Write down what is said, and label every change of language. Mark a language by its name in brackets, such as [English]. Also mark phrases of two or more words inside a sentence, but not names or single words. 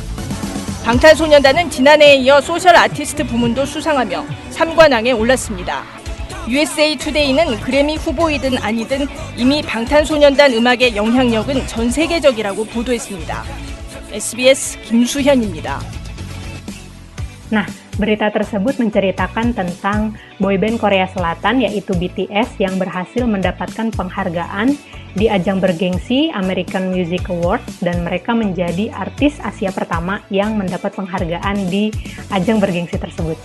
[Korean] 방탄소년단은 지난해에 이어 소셜 아티스트 부문도 수상하며 3관왕에 올랐습니다. USA 투데이는 그래미 후보이든 아니든 이미 방탄소년단 음악의 영향력은 전 세계적이라고 보도했습니다. SBS 김수현입니다. [Indonesian] Nah, berita tersebut menceritakan tentang boyband Korea Selatan yaitu BTS yang berhasil mendapatkan penghargaan di ajang bergengsi American Music Awards dan mereka menjadi artis Asia pertama yang mendapat penghargaan di ajang bergengsi tersebut.